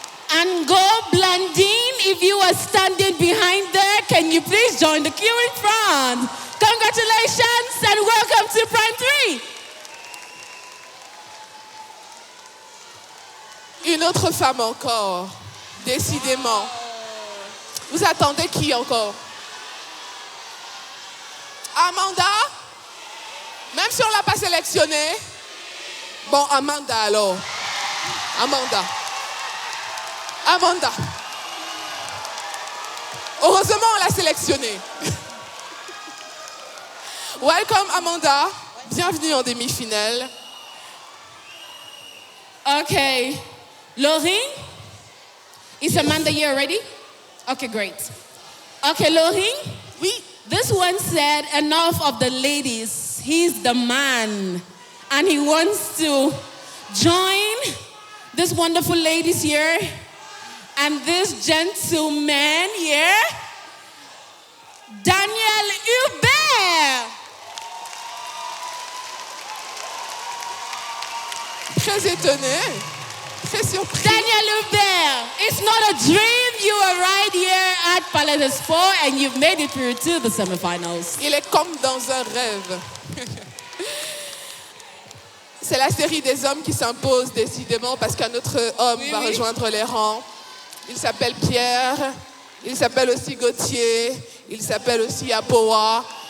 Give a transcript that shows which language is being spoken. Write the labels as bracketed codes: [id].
[en] And Go Blandine, if you are standing behind there, can you please join the queue in front? Congratulations and welcome to Prime 3. [fr] Une autre femme encore, décidément. Vous attendez qui encore? Amanda? Même si on ne l'a pas sélectionnée? Bon, Amanda alors. Amanda. Heureusement, on l'a sélectionnée. [en] Welcome, Amanda. [fr] Bienvenue en demi-finale. [en] Okay. Laurie? Is Amanda here already? Okay, great. Okay, Laurie? [fr] Oui. [en] This one said, enough of the ladies. He's the man. And he wants to join these wonderful ladies here and this gentleman here, Daniel Hubert. [fr] Très étonné, très surpris. [en] Daniel Hubert, it's not a dream. You are right here at Palais des Sports and you've made it through to the semifinals. [fr] Il est comme dans un rêve. C'est la série des hommes qui s'impose décidément parce qu'un autre homme va rejoindre les rangs. Il s'appelle Pierre, il s'appelle aussi Gauthier, il s'appelle aussi Apoa.